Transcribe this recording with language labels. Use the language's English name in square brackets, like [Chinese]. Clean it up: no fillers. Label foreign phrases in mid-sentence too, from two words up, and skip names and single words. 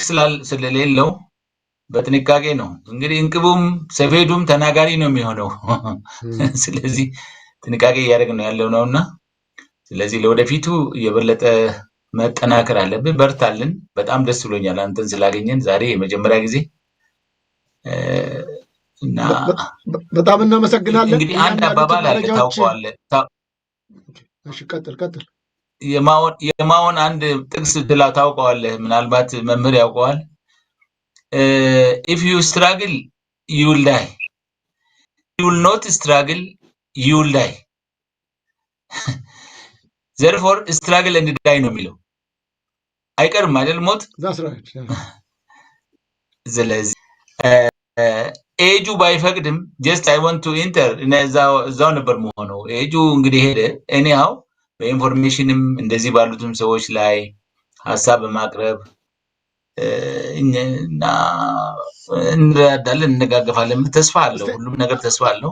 [Amharic] ስለሌለው በጥንቃቄ ነው እንግዲህ እንቅቡም ሰፌዱም ተናጋሪ ነው የሚሆነው። ስለዚህ ጥንቃቄ እያደረግን ነው ያለው ነውና ስለዚህ ለወደፊቱ የበለጠ መጠናከር አለብን። በርታልን። በጣም ደስ ብሎኛል አንተን ስላገኘን ዛሬ የመጀመሪያ ጊዜ እና በጣም እናመሰግናለን። እንግዲህ አንድ አባባል አለ ታውቀዋለህ? እሺ ቀጥል። የማውን አንድ ጥቅስ ታውቀዋለህ? ምናልባት መምህር ያውቀዋል። [English] if you struggle you will die, you will not struggle you will die, therefore struggle and die [Amharic] ነው የሚለው። አይቀርም አይደል ሞት? ስለዚህ ኤጁ ባይፈቅድም [English] just I want to enter [Amharic] እዛው ነበር መሆነው። ኤጁ እንግዲህ ሄደ። ኤኒሃው በኢንፎርሜሽንም እንደዚህ ባሉትም ሰዎች ላይ ሀሳብ በማቅረብ እና እንረዳለን፣ እንነጋገፋለን። ተስፋ አለው፣ ሁሉም ነገር ተስፋ አለው።